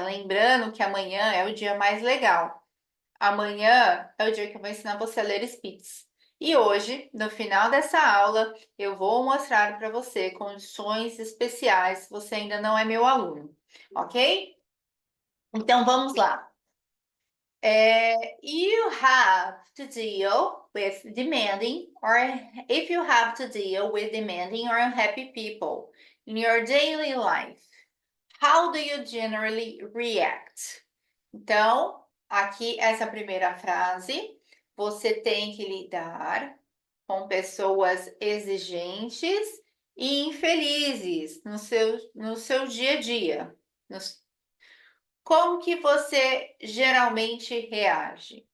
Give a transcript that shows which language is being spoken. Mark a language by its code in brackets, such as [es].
[pt] Lembrando que amanhã é o dia mais legal. Amanhã é o dia que eu vou ensinar você a ler speech. E hoje, no final dessa aula, eu vou mostrar para você condições especiais se você ainda não é meu aluno, ok? Então vamos lá. [en] You have to deal with demanding or if you have to deal with demanding or unhappy people in your daily life, how do you generally react? [pt] Então, aqui essa primeira frase, você tem que lidar com pessoas exigentes e infelizes no seu dia a dia. Como que você geralmente reage?